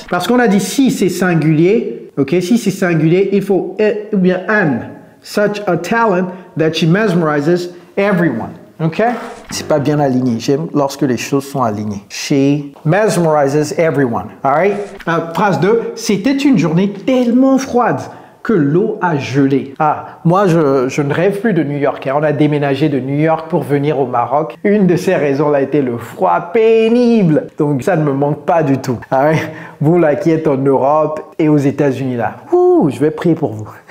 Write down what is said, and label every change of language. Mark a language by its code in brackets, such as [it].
[fr] Parce qu'on a dit si c'est singulier. Ok, si c'est singulier, il faut ou bien an. [en] Such a talent that she mesmerizes everyone. [fr] Ok? C'est pas bien aligné. J'aime lorsque les choses sont alignées. [en] She mesmerizes everyone. Alright? Phrase 2. [fr] C'était une journée tellement froide que l'eau a gelé. Ah, moi, je ne rêve plus de New York. Hein. On a déménagé de New York pour venir au Maroc. Une de ces raisons a été le froid pénible. Donc, ça ne me manque pas du tout. Ah ouais? Vous, là, qui êtes en Europe et aux États-Unis, là. Ouh, je vais prier pour vous.